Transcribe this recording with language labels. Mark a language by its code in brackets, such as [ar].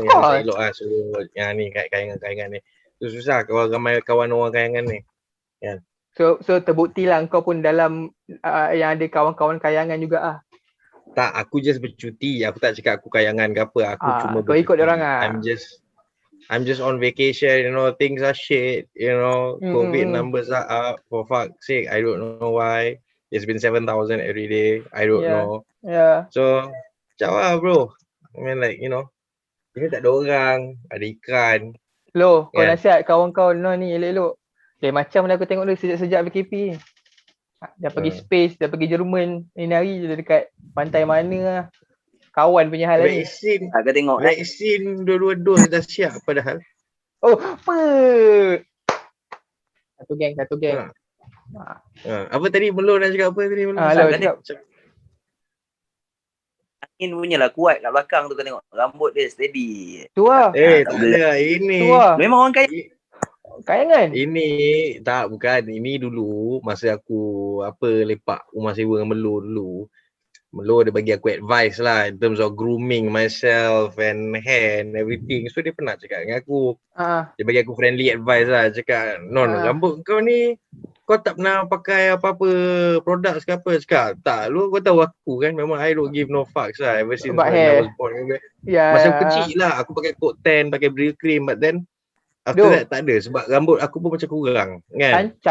[ms] saya [en] course. [ms] elok lah. So, yang ni kayangan-kayangan ni. Tu susah kalau ramai kawan orang kayangan ni. So terbukti lah kau pun dalam yang ada kawan-kawan kayangan juga ah. Tak, aku just bercuti. Aku tak cakap aku kayangan ke apa. Aku cuma Kau ikut bercuti. diorang ah. [en] I'm just on vacation, you know, things are shit, you know, COVID numbers are up, for fuck's sake, I don't know why. It's been 7,000 every day, I don't Yeah. know. [ms] Ya. So, macam lah bro. [en] I mean like, you know, [ms] ini tak ada orang, ada ikan. Loh, kau [en] Yeah. [ms] nasihat kawan-kawan ni elok-elok. Macam dah aku tengok dia sejak PKP. Dah pergi space, dah pergi Jerman. Ini hari dia dekat pantai mana lah. Kawan punya hal ni. Aku tengok Vaksin dua-dua dos dah siap padahal. Oh, apa? Satu geng. Apa tadi Melon nak cakap apa tadi Melon? Lo Kan cakap. angin punya lah kuat kat belakang tu kau tengok. Rambut dia steady. Tu lah. Tak ada ini. Tu lah. Memang orang kaya. Kayangan. Ini bukan. Ini dulu masa aku lepak rumah sewa dengan Melo dulu. [en] Melo [ms] dia bagi aku [en] advice lah in terms of grooming myself and hair and everything. [ms] So dia pernah cakap dengan aku. Dia bagi aku friendly advice lah. Cakap, Non, rambut kau ni kau tak pernah pakai apa-apa produk ke apa. Cakap, tak. Lu kau tahu aku kan memang [en] I don't give no fucks [ms] lah ever since [en] About when hair. I was born. [ms] Ya. Masa aku kecil lah aku pakai coat tan, pakai Bril cream, [en] but then after that [ms] tak ada sebab rambut aku pun macam kurang kan.